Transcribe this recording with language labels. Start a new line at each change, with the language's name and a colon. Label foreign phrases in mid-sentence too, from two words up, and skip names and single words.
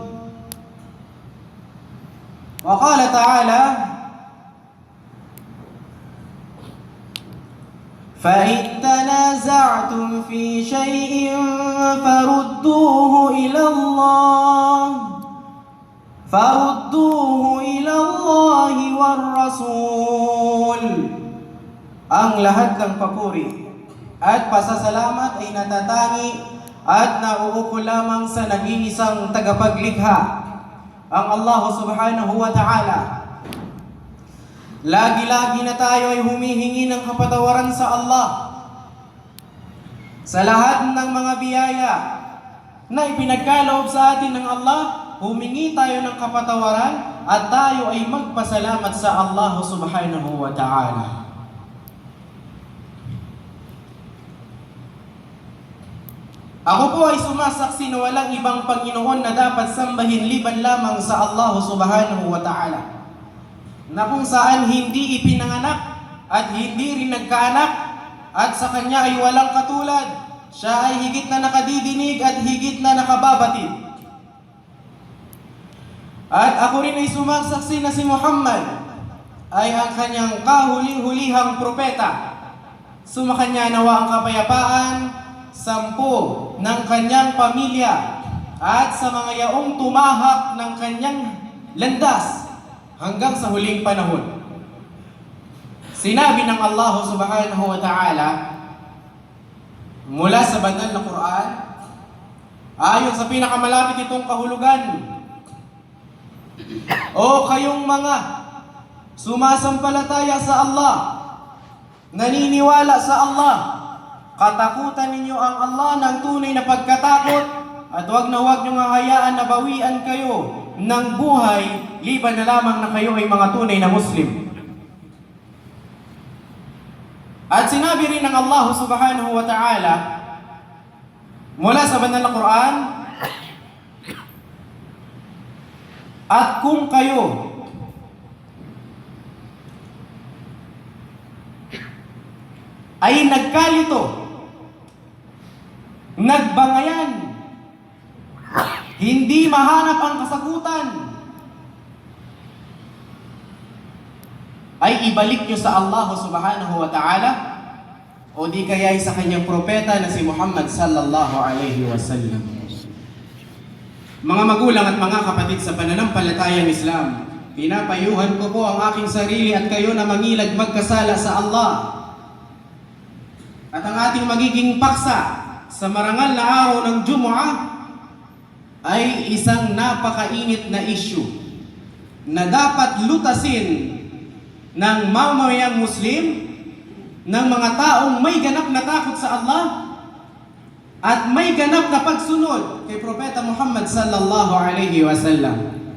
Arabic: وقال تعالى فإن تنازعتم في شيء فردوه إلى الله والرسول.
Filipino: Ang lahat ng papuri at pasasalamat ay natatangi at nauukol lamang sa nag-iisang tagapaglikha, ang Allah
Arabic: سبحانه وتعالى.
Filipino: Lagi-lagi na tayo ay humihingi ng kapatawaran sa Allah sa lahat ng mga biyaya na ipinagkaloob sa atin ng Allah. Humingi tayo ng kapatawaran at tayo ay magpasalamat sa Allah
Arabic: سبحانه وتعالى.
Filipino: Ako po ay sumasaksi na walang ibang Panginoon na dapat sambahin liban lamang sa Allah
Arabic: سبحانه وتعالى,
Filipino: na kung saan hindi ipinanganak at hindi rin nagkaanak, at sa Kanya ay walang katulad. Siya ay higit na nakadidinig at higit na nakababatid. At ako rin ay sumasaksi na si Muhammad ay ang Kanyang kahuling-hulihang propeta. Sumakanya nawa ang kapayapaan, 10 ng Kanyang pamilya at sa mga yaong tumahak ng Kanyang landas hanggang sa huling panahon. Sinabi ng Allah
Arabic: سبحانه وتعالى
Filipino: mula sa banal na Quran, ayon sa pinakamalapit itong kahulugan: O kayong mga sumasampalataya sa Allah, naniniwala sa Allah, katakutan ninyo ang Allah ng tunay na pagkatakot, at huwag na huwag niyong hahayaan na bawian kayo ng buhay liban na lamang na kayo ay mga tunay na Muslim. At sinabi rin ng Allah
Arabic: سبحانه وتعالى
Filipino: mula sa banal na Quran, at kung kayo ay nagkalito, nagbangayan, hindi mahanap ang kasagutan, ay ibalik nyo sa Allah
Arabic: سبحانه وتعالى,
Filipino: o di kaya sa Kanyang propeta na si Muhammad
Arabic: صلى الله عليه وسلم.
Filipino: Mga magulang at mga kapatid sa pananampalatayang Islam, pinapayuhan ko po ang aking sarili at kayo na mangilag magkasala sa Allah. At ang ating magiging paksa sa marangal na araw ng Jumu'ah ay isang napakainit na issue na dapat lutasin ng mamamayang Muslim, ng mga taong may ganap na takot sa Allah at may ganap na pagsunod kay Propeta Muhammad
Arabic: صلى الله عليه وسلم.